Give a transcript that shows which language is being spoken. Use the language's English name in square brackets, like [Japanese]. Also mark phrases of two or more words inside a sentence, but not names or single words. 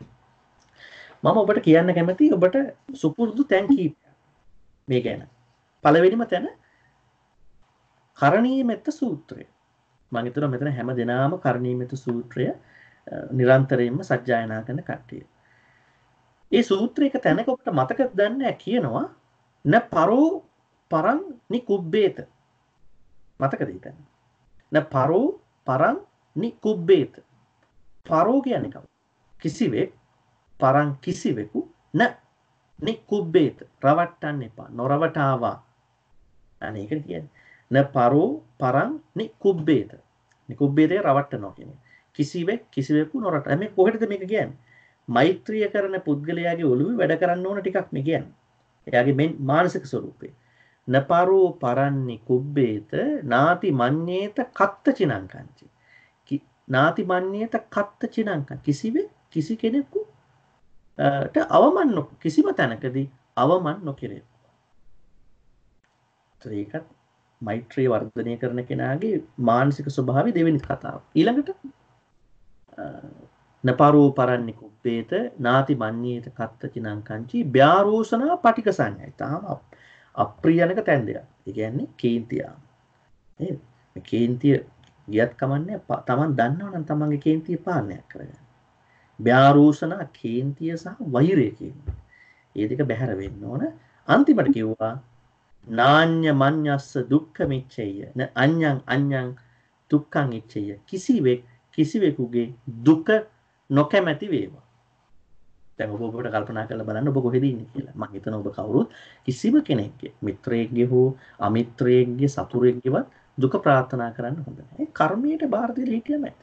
[Sinhala] මම ඔබට කියන්න කැමතියි ඔබට සුපුරුදු තැන් කීපයක් මේ ගැන. පළවෙනිම තැන කරණීයමෙත්ත සූත්‍රය. මම හිතනවා මෙතන හැම දිනම කරණීයමෙත්ත සූත්‍රය නිරන්තරයෙන්ම සජ්ජායනා කරන කට්ටිය. ඒ සූත්‍රයක තැනක ඔබට මතකද දන්නේ කියනවා [Pali] න පරෝ පරං නිකුබ්බේත. [Sinhala] මතකද ඊතන? [Pali] න පරෝ පරං නිකුබ්බේත. [Sinhala] පරෝ කියන්නේ කවුද? කිසිවෙක් පරං කිසිවෙකු න නිකුබ්බේත. රවට්ටන්න එපා. නොරවටාවා. අනේ ඒක කියන්නේ [Pali] න පරෝ පරං නිකුබ්බේත. [Sinhala] නිකුබ්බේතේ රවට්ටනවා කියන්නේ. කිසිවෙක් කිසිවෙකු නොරට. මේ කොහෙටද මේක කියන්නේ? මෛත්‍රිය කරන පුද්ගලයාගේ ඔළුවේ වැඩ කරන්න ඕන ටිකක් මේ කියන්නේ. එයාගේ මේ මානසික ස්වરૂපේ. [Pali] නපරෝ පරන්නි කුබ්බේත නාති මඤ්ඤේත කත්ත චිනංකංචි. නාති මඤ්ඤේත කත්ත චිනංකං. [Sinhala] කිසිවෙක් කිසි කෙනෙකුට අවමන් කිසිම තැනකදී අවමන් නොකිරේ. ඒකත් මෛත්‍රිය වර්ධනය කරන කෙනාගේ මානසික ස්වභාවය දෙවෙනි කතාව. [Pali] ඊළඟට නපරෝ පරන්නි කුබ්බේත නාති මඤ්ඤේත කත්ත චිනංකංචි ව්‍යාරෝසනා පටික සංඥයි. [Sinhala] තාම අප්‍රියනක තැන් දෙයක්. ඒ කියන්නේ කේන්තිය. නේද? මේ කේන්තිය ගියත් කමන්නේ තමන් දන්නවනම් තමන්ගේ කේන්තිය පාලනයක් කරගන්න. ව්‍යාරූෂණ කේන්තිය සහ වෛරය කියන්නේ. ඒ දෙක බැහැර වෙන්න ඕන. අන්තිමට කිව්වා [Pali] නාඤ්ඤ මඤ්ඤස්ස දුක්ඛ මිච්ඡය න අඤ්ඤං අඤ්ඤං දුක්ඛං ඉච්ඡය [Sinhala] කිසිවෙකුගේ දුක නොකැමැති වේවා. දැන් ඔබ ඔබට කල්පනා කරලා බලන්න ඔබ කොහෙද ඉන්නේ කියලා. මම හිතනවා ඔබ කවුරුත් කිසිම කෙනෙක්ගේ මිත්‍රයෙක්ගේ හෝ අමිත්‍රයෙක්ගේ සතුරෙක්ගේවත් දුක ප්‍රාර්ථනා කරන්න හොඳ නැහැ. කර්මයට බාර දීලා හිටියම ඇති.